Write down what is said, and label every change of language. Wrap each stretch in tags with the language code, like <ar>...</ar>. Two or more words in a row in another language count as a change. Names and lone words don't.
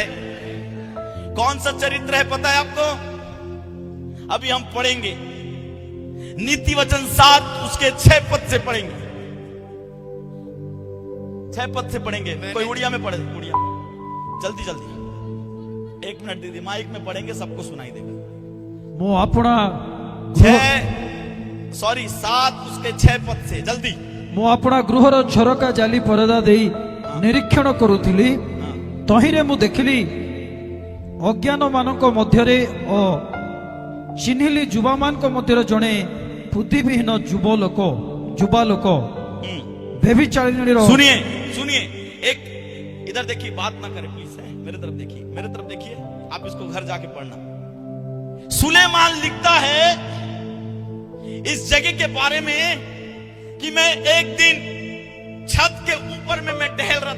<hi>कौन सा चरित्र है पता है आपको? अभी हम पढ़ेंगे नीति वचन 7 उसके 6 पद से पढ़ेंगे। 6 पद से पढ़ेंगे। कोई उड़िया में पढ़े, उड़िया जल्दी जल्दी। 1 मिनट दीदी, माइक में पढ़ेंगे, सबको सुनाई देगा।</hi> <or>ମୁଁ ଆପଣା</or> <hi>7 उसके 6 पद से जल्दी।</hi> <or>ମୁଁ ଆପଣା ଗୃହର ଝରକା ଜାଲି ପରଦା ଦେଇ ନିରୀକ୍ଷଣ କରୁଥିଲି। ତହିଁରେ ମୁଁ ଦେଖିଲି ଅଜ୍ଞାନ ମାନଙ୍କ ମଧ୍ୟରେ ଓ ଚିହ୍ନିଲି ଯୁବାମାନଙ୍କ ମଧ୍ୟରେ ଜଣେ ବୁଦ୍ଧିବିହୀନ ଯୁବାଲୋକ ବ୍ୟଭିଚାରିଣୀର।</or> <hi>सुनिए सुनिए, एक इधर देखिए, बात ना करें प्लीज। मेरे तरफ देखिए, मेरे तरफ देखिए। आप इसको घर जाके पढ़ना। सुलेमान लिखता है इस जगह के बारे में कि मैं एक दिन छत के ऊपर में मैं टहल रहा था।</hi>